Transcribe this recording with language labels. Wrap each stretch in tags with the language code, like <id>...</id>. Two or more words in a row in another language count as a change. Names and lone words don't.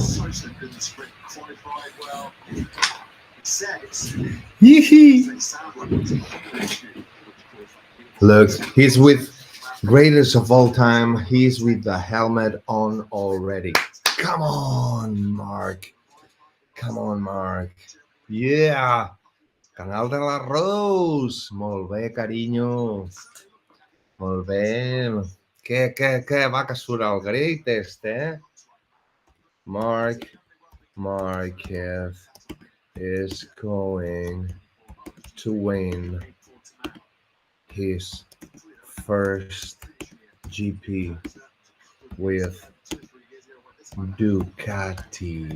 <en>So good in the sprint, qualified well. It says they sound like it's a huge issue. Look, he's with greatest of all time. He's with the helmet on already. Come on, Mark. Come on, Mark. Yeah.</en> <ca>Canal de l'Arròs. Molt bé, carinyo. Molt bé. Què va que surt el greatest, eh?</ca> <en>Marquez is going to win his first GP with Ducati</en>